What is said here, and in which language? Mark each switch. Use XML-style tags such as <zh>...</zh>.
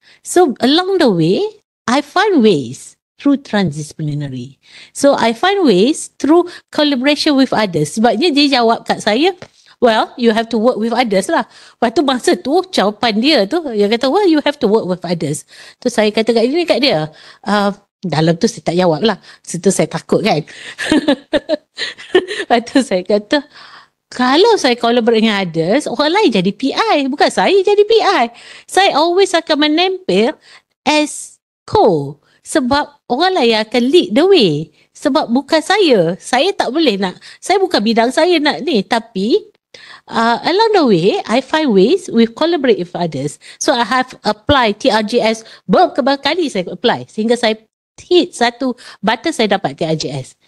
<en>So along the way, I find ways through transdisciplinary. So I find ways through collaboration with others.</en> <ms>Sebabnya dia jawab kat saya, well, you have to work with others lah. Lepas tu masa tu, jawapan dia tu, dia kata, well, you have to work with others. Tu saya kata kat dia, dalam tu saya tak jawab lah. Situ saya takut kan. Lepas tu saya kata, kalau saya collaborate dengan others, orang lain jadi PI. Bukan saya jadi PI. Saya always akan menempel as co. Sebab orang lain akan lead the way. Sebab bukan saya. Saya tak boleh nak. Saya bukan bidang saya nak ni.</ms> <en>Tapi, along the way, I find ways we collaborate with others. So, I have applied TRGS. Berapa kali saya apply.</en> <ms>Sehingga saya hit satu batas saya dapat TRGS.</ms>